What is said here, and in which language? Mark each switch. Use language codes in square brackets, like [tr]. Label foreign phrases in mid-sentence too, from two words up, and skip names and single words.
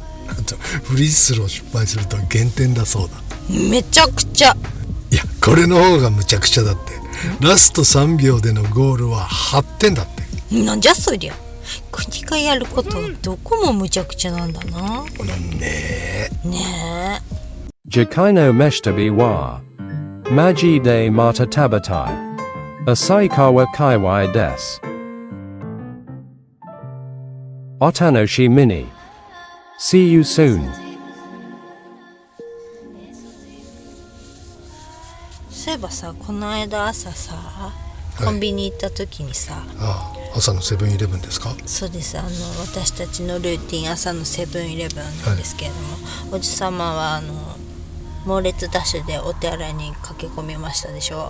[ja] あとフリースロー失敗すると減点だそうだ。めちゃくちゃ。いやこれの方がむちゃくちゃだって。ラスト3秒でのゴールは8点だって。なんじゃそりゃ。国がやることはどこもむちゃくちゃなんだな。ねえ。次回のメシ旅はマジでまた食べたい旭川界隈ですお楽しみに. [en] See you soon. [ja] そういえばさ、この間朝さコンビニ行った時にさ、朝のセブンイレブンですか？そうです。私たちのルーティン朝のセブンイレブンなんですけれども、おじさまは猛烈ダッシュでお手洗いに駆け込みましたでしょ。